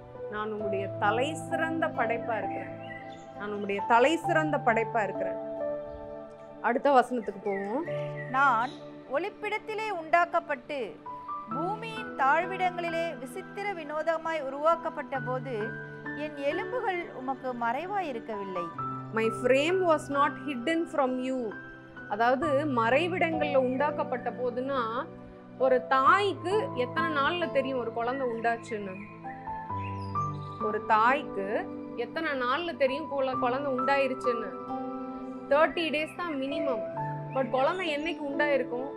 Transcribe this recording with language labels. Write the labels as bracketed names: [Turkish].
[Tamil] நான் உங்களுடைய தலை சிறந்த படைப்பாக இருக்கிறேன். நான் உங்களுடைய தலை சிறந்த படைப்பாக இருக்கிறேன். அடுத்த வசனத்துக்கு போவோம். நான் ஒளிப்பிடத்திலே உண்டாக்கப்பட்டு பூமியின் தாழ்விடங்களிலே விசித்திர வினோதமாய் உருவாக்கப்பட்ட போது என் எலும்புகள் உமக்கு மறைவாய் இருக்கவில்லை. [English] My frame was not hidden from you. [Tamil] அதாவது மறைவிடங்கள்ல உண்டாக்கப்பட்ட போதுன்னா, ஒரு தாய்க்கு எத்தனை நாள்ல தெரியும் ஒரு குழந்தை உண்டாச்சுன்னு? ஒரு தாய்க்கு எத்தனை நாள்ல தெரியும் குழந்தை உண்டாயிருச்சுன்னு? 30 days தான் மினிமம். பட் குழந்தை என்னைக்கு உண்டாயிருக்கும்?